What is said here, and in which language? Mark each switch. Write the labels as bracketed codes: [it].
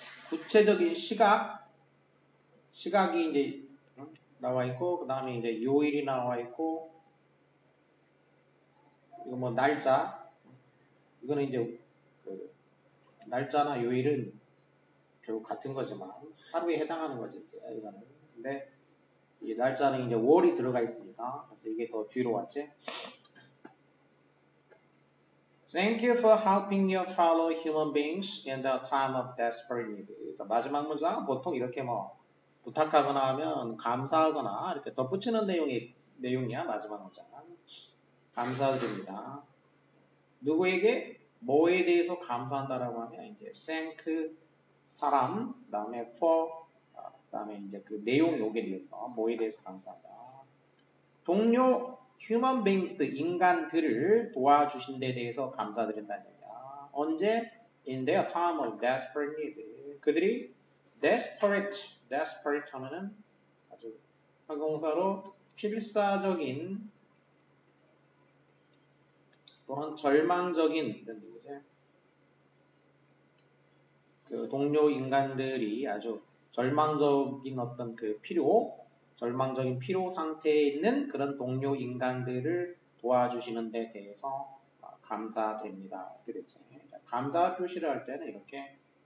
[ko] 구체적인 시각이 이제 나와 있고 그 다음에 이제 요일이 나와 있고 이거 뭐 날짜 이거는 이제 날짜나 요일은 결국 같은 거지만 하루에 해당하는 거지 이거는. 근데 이 날짜는 이제 월이 들어가 있으니까 그래서 이게 더 뒤로 왔지. [en] Thank you for helping your fellow human beings in the time of desperate need. [ko] 자, 마지막 문장 보통 이렇게 뭐 부탁하거나 하면 감사하거나 이렇게 덧붙이는 내용이야 마지막 문장은. 감사드립니다. 누구에게 뭐에 대해서 감사한다라고 하면 이제 thank 사람 그다음에 for 그다음에 이제 그 내용이 오게 되었어. 뭐에 대해서 감사한다. 동료 human beings 인간들을 도와주신 데 대해서 감사드린다는 얘기야. 언제? [en] In their time of desperate need. [ko] 그들이 desperate 하면은 아주 형용사로 필사적인 또는 절망적인 이런 얘기죠. 그 동료 인간들이 아주 절망적인 어떤 절망적인 피로 상태에 있는 그런 동료 인간들을 도와주시는 데 대해서 감사드립니다. 이렇게 되지. 감사 표시를 할 때는 이렇게